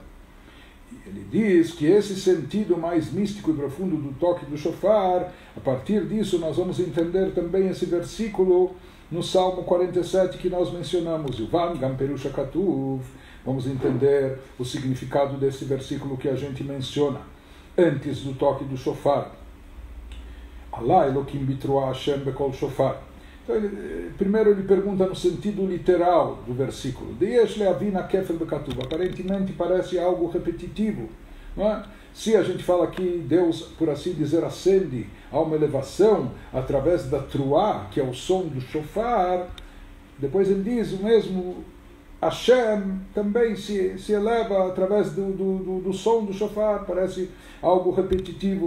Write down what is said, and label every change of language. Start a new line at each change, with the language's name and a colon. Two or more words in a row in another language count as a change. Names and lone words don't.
Portuguese: E ele diz que esse sentido mais místico e profundo do toque do shofar, a partir disso nós vamos entender também esse versículo no Salmo 47 que nós mencionamos,
Hebrew: יובן גם פירוש הכתוב.
Portuguese: Vamos entender o significado desse versículo que a gente menciona antes do toque do shofar.
Hebrew: עלה אלוקים בתרועה השם בקול שופר.
Portuguese: Então, primeiro ele pergunta no sentido literal do versículo. Aparentemente parece algo repetitivo, não é? Se a gente fala que Deus, por assim dizer, ascende a uma elevação através da truá, que é o som do shofar, depois ele diz o mesmo, Hashem também se eleva através do som do shofar, parece algo repetitivo.